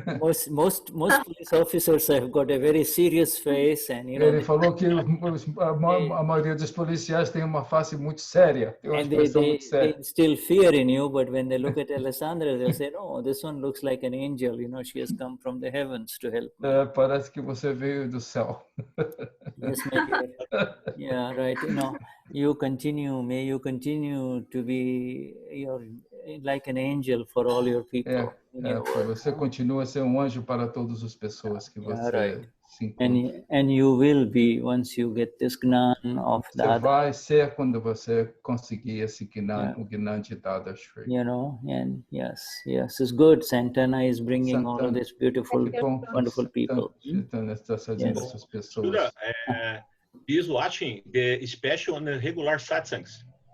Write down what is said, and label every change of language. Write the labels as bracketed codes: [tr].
[en] Most police officers have got a very serious face, and [pt] ele falou que a maioria dos policiais tem uma face muito séria, tem uma expressão muito séria. [en] They still fear in you, but when they look at Alessandra, they'll say, "No, this one looks like an angel. She has come from the heavens to help me." [pt] Parece que você veio do céu. [en] Yes, yeah, right. You continue. May you continue to be like an angel for all your people. [pt] Você continua a ser anjo para todas as pessoas que você se encontra. [en] And you will be once you get this Gnan of [pt] Você vai ser quando você conseguir esse Gnan, o Gnan de Dadashri. [en] And yes, it's good. Santana is bringing all of these beautiful, wonderful people. [pt] Santana está trazendo essas pessoas. [en] Is watching the special and regular satsangs.